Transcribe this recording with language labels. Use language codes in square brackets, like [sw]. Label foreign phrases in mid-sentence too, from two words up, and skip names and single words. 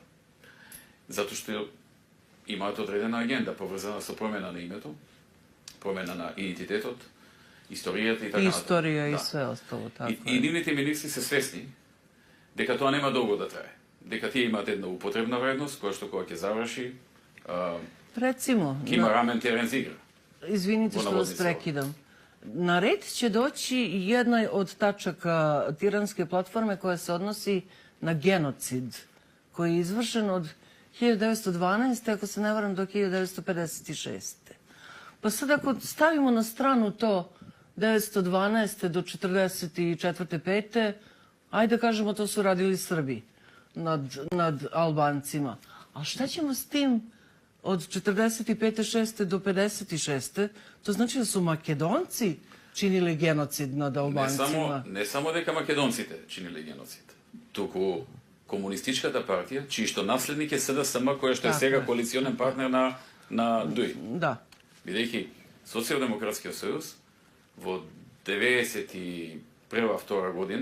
[mk] Затоа што имаат одредена агенда, поврзана со промена на името, промена на идентитетот, историјата и така натаму. [sr] Историја и све остало, така. [mk] И нивните министри се свесни дека тоа нема долго да трае. дека тие имаат една употребна вредност, која што кога ќе заврши, [sr] Recimo, [mk] ќе има рамен терен за игра. [sr] Izvinite što vas prekidam. Na red će doći jedna od tačaka tiranske platforme koja se odnosi na genocid, koji je izvršen od 1912. ako se ne varam do 1956. Pa sad ako stavimo na stranu to 1912. do 44. 5. ajde da kažemo to su radili Srbi nad Albancima. A šta ćemo s tim od 45. 6. do 56. To znači da su Makedonci činili genocid nad Albancima. [mk] Не само дека македонците чинили геноцид, туку комунистичката партија, чиј што наследник е СДСМ, која што е сега коалиционен партнер на ДУИ. [sr] Da. [mk] Бидејќи Социјалдемократскиот сојуз во 91-2 година